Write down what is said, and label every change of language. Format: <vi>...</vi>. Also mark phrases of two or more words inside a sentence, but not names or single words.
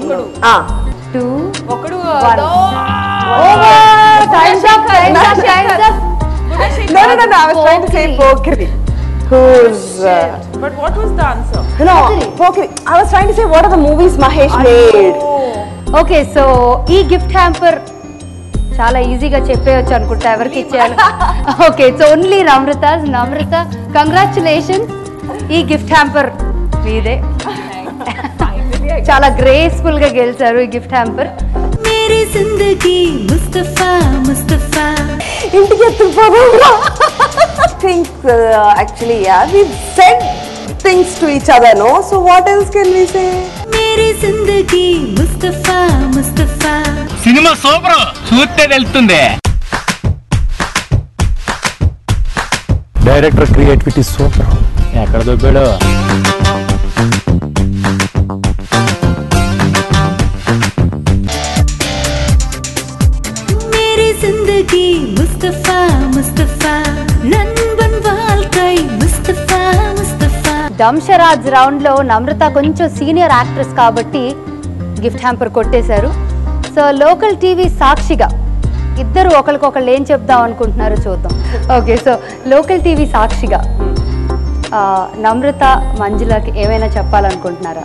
<en>Okadu. 2 Okadu. One. Oh, time's up. No, I was trying to say Pokiri. Who's... But what was the answer? No, Pokiri. I was trying to say what are the movies Mahesh made. Oh. okay so</en> <te>ఈ</te> <en>gift hamper</en> <te>చాలా ఈజీగా చెప్పేయచ్చు అనుకుంటా ఎవరికి ఇచ్చేయాలి</te> <en>okay it's only</en> <te>నమ్రత కంగ్రాచులేషన్స్ ఈ</te> <en>gift hamper</en> <te>మీదే చాలా గ్రేస్ఫుల్ గా గెలిచారు ఈ</te> <en>gift hamper</en> <hi>मेरी जिंदगी मुस्तफा मुस्तफा</hi> <te>ఇంటికి ఎత్తుకుపోదాం</te> <en>think actually yeah we've said things to each other, no? So what else can we say?</en> <hi>मेरी जिंदगी मुस्तफा मुस्तफा</hi> <en>cinema super</en> <te>చూస్తే తెలుస్తుంది</te> <en>director creativity super</en> <te>ఎక్కడ దొబ్బాడు</te> <hi>मेरी जिंदगी मुस्तफा मुस्तफा</hi> <ta>நண்பன் வாழ்க்கை</ta> <hi>मुस्तफा मुस्तफा</hi> <te>దంశరాజ్ రౌండ్ లో నమ్రత కొంచెం</te> <en>senior actress</en> <te>కాబట్టి</te> <en>gift hamper</en> <te>కొట్టేశారు</te> <en>so local TV</en> <te>సాక్షిగా ఇద్దరు ఒకరికొకళ్ళు ఏం చెప్దాం అనుకుంటున్నారో చూద్దాం</te> <en>okay so local TV</en> <te>సాక్షిగా నమ్రత మంజులకి ఏమైనా చెప్పాలనుకుంటున్నారా</te>